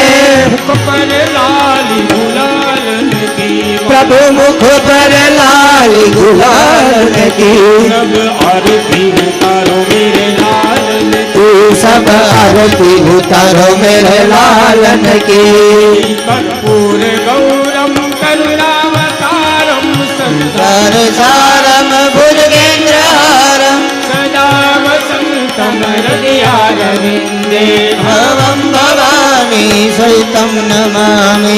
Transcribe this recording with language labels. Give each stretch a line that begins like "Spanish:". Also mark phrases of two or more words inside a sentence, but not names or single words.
Hindi: मुख पर लाली गुलालन की, प्रभु मुख पर लाल गुलाल की, सब आरती उतारो मेरे लालन की, सब आरती उतारो मेरे लालन की,
Sanskrit: कर्पूर गौरम करुणावतारम सर सारम भुजगेन्द्रहारम, सदा वसंतम हृदयारविन्दे, भवं भवानी सहितं नमामि,